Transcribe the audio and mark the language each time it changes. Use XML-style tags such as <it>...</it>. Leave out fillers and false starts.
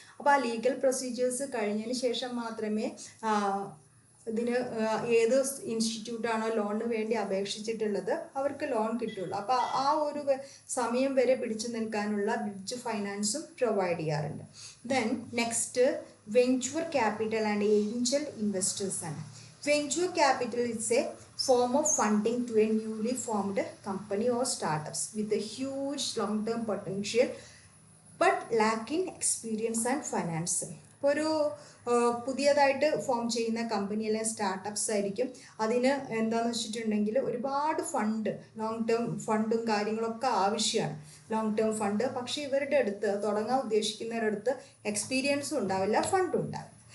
<ml>അപ്പോൾ ആ legal procedures കഴിഞ്ഞതിന് ശേഷം മാത്രമേ ഇതിന് ഏത് ഇൻസ്റ്റിറ്റ്യൂട്ടാണോ ലോണിന് വേണ്ടി അപേക്ഷിച്ചിട്ടുള്ളത് അവർക്ക് ലോൺ കിട്ടുള്ളൂ. അപ്പോൾ ആ ഒരു സമയം വരെ പിടിച്ചു നിൽക്കാനുള്ള ബ്രിഡ്ജ് ഫൈനാൻസും പ്രൊവൈഡ് ചെയ്യാറുണ്ട്.</ml> <en>Then next venture capital and angel investors ആണ്. Venture capital is a form of funding to a newly formed company or startups with a huge long-term potential but lacking experience and finance.</en> <ml>ഇപ്പോൾ ഒരു പുതിയതായിട്ട് form ചെയ്യുന്ന company അല്ലെങ്കിൽ startups ആയിരിക്കും. അതിന് എന്താണെന്ന് വെച്ചിട്ടുണ്ടെങ്കിൽ ഒരുപാട് ഫണ്ട്, ലോങ് ടേം ഫണ്ടും കാര്യങ്ങളൊക്കെ ആവശ്യമാണ്, ലോങ് ടേം ഫണ്ട്. പക്ഷേ ഇവരുടെ അടുത്ത് തുടങ്ങാൻ ഉദ്ദേശിക്കുന്നവരുടെ അടുത്ത് എക്സ്പീരിയൻസും ഉണ്ടാവില്ല, ഫണ്ടും ഉണ്ടാവില്ല.</ml>